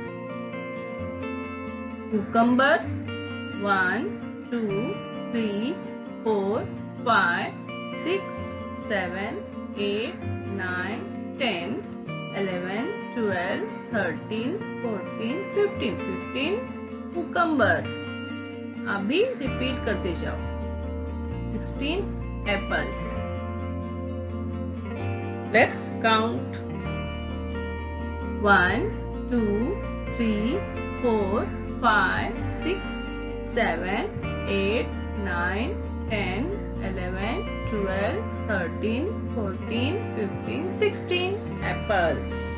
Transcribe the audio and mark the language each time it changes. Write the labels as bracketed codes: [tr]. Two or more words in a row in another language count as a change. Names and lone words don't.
[en] Cucumber 1 2 3 4 5 6 7 8 9 10 11 12 13 14 15 cucumber। [hi] आप भी रिपीट करते जाओ। 16 apples। [en] Let's count। 1 2 3 4 5 6 7 8 9 10 11 12 13 14 15 16 apples।